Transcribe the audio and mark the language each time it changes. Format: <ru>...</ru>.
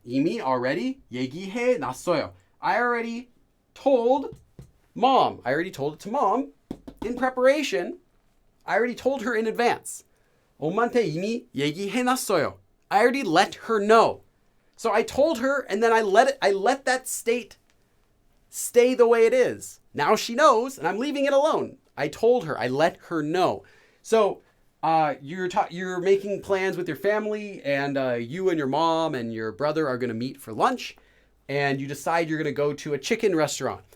<ko>이미 already 얘기해 놨어요.</ko> <en>I already told mom. I already told it to mom in preparation. I already told her in advance.</en> <ko>엄마한테 이미 얘기해 놨어요.</ko> <en>I already let her know. So I told her and then I let that state stay the way it is. Now she knows and I'm leaving it alone. I told her, I let her know. So you're making plans with your family, and you and your mom and your brother are going to meet for lunch, and you decide you're going to go to a chicken restaurant.</en>